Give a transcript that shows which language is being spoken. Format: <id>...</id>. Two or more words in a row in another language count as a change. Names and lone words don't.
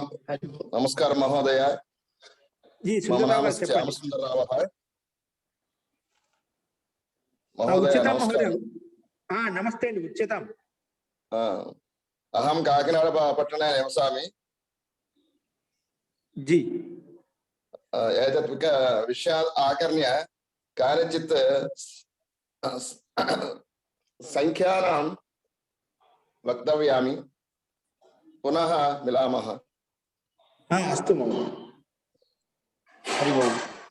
<sa>నమస్కారం మహోదయ, మమ నామ శ్యామ సుందరరావः మహోదయ. నమస్తే అండి, ఉచ్యతాం. అహం కాకినాడ పట్టణే నివసామి. జీ एतत् विषयात् आकर्ण्य कानिचित् संख्यानां वक्तव्यामि, पुनः मिलामः। अस्तु महोदय, हरि ओम्।</sa>